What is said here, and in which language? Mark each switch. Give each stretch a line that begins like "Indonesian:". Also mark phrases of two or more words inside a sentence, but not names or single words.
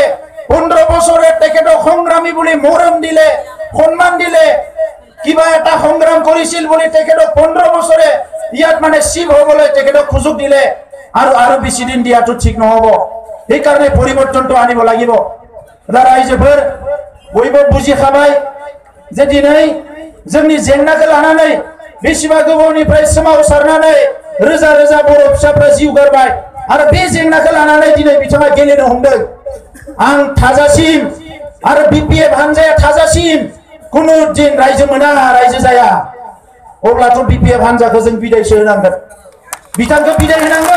Assamese: 15 বছরে তেখেতক সংগ্রামী বুলি মৰম দিলে, সন্মান দিলে, কিবা এটা সংগ্রাম কৰিছিল বুলি তেখেতক 15 বছরে ইয়াত মানে শিৱ হ'বলৈ তেখেতক সুযোগ দিলে, আৰু বেছি দিন দিয়াটো ঠিক নহব। এই কারণে পরিবর্তনটো আনিব লাগিব।
Bodo: রাইজফोर बयबो बुजि खाबाय जे दिनै जोंनि जेंनाखौ लानानै बेसेबा गोबावनिफ्राय सोमावसारनानै रोजा रोजा बर' फिसाफ्रा जिउ गारबाय, आरो बे जेंनाखौ लानानै दिनै बिथाङा गेलेनो हमदों। आं थाजासिम आरो बिपिएफ हानजाया थाजासिम कुनु दिन रायजो मोना, रायजो जाया, अब्लाथ' बिपिएफ हानजाखौ जों बिदायसो होनांगोन, बिथांखौ बिदाय होनांगोन।